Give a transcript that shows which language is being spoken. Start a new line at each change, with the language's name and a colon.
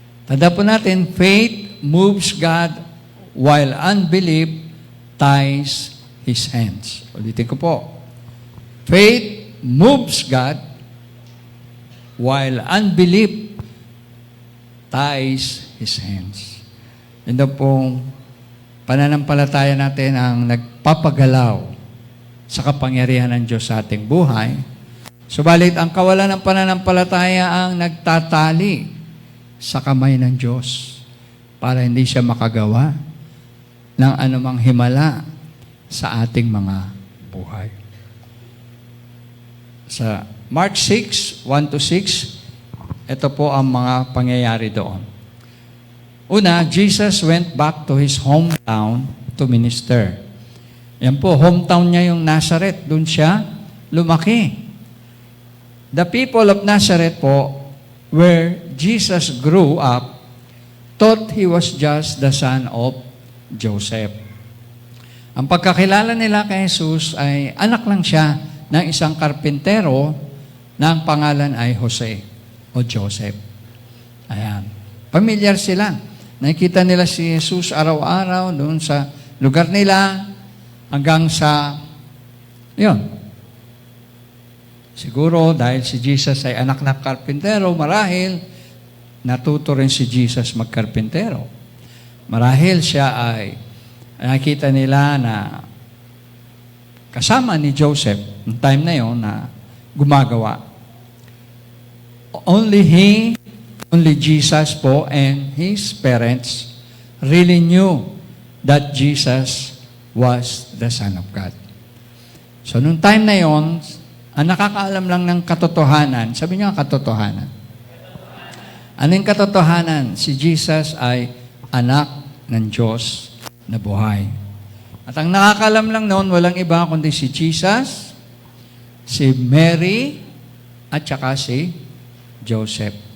Filipino: Tanda po natin,
English: faith moves God while unbelief ties His hands.
Filipino: Ulitin ko po.
English: Faith moves God while unbelief ties His hands.
Filipino: Yan daw pong pananampalataya natin ang nagpapagalaw sa kapangyarihan ng Diyos sa ating buhay. Subalit, ang kawalan ng pananampalataya ang nagtatali sa kamay ng Diyos para hindi siya makagawa ng anumang himala sa ating mga buhay. Sa Mark 6, 1 to 6, ito po ang mga pangyayari doon. Una,
English: Jesus went back to His hometown to minister.
Filipino: Yan po, hometown niya yung Nazareth. Doon siya lumaki.
English: The people of Nazareth po, where Jesus grew up, thought He was just the son of Joseph.
Filipino: Ang pagkakilala nila kay Jesus ay anak lang siya ng isang karpintero na ang pangalan ay Jose o Joseph. Ayan. Pamilyar sila. Nakikita nila si Jesus araw-araw doon sa lugar nila hanggang sa, yun. Siguro dahil si Jesus ay anak ng karpintero, marahil natuto rin si Jesus magkarpintero. Marahil siya ay nakita nila na kasama ni Joseph, yung time na yon na gumagawa.
English: Only Jesus po and His parents really knew that Jesus was the Son of God.
Filipino: So, nung time na yon, ang nakakaalam lang ng katotohanan, sabi niyo ang katotohanan. Ano yung katotohanan? Si Jesus ay anak ng Diyos na buhay. At ang nakakaalam lang noon, walang iba kundi si Jesus, si Mary, at saka si Joseph.